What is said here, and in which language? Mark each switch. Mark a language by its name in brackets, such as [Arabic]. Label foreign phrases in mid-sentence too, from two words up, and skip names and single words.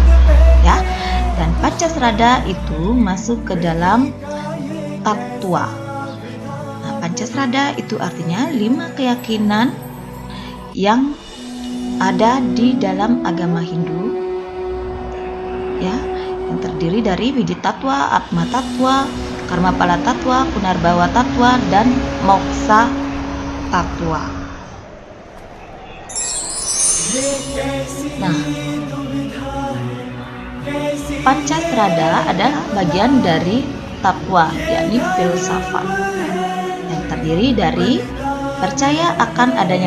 [Indonesian] Ya, dan Pancasrada itu masuk ke dalam tatwa. Nah, Pancasrada itu artinya 5 keyakinan yang ada di dalam agama Hindu, ya, yang terdiri dari Widi Tatwa, Atma Tatwa, Karma Pala Tatwa, Punarbawa Tatwa, dan Moksa Tatwa. Nah, Pancasrada adalah bagian dari tatwa, yakni filsafat, yang terdiri dari percaya akan adanya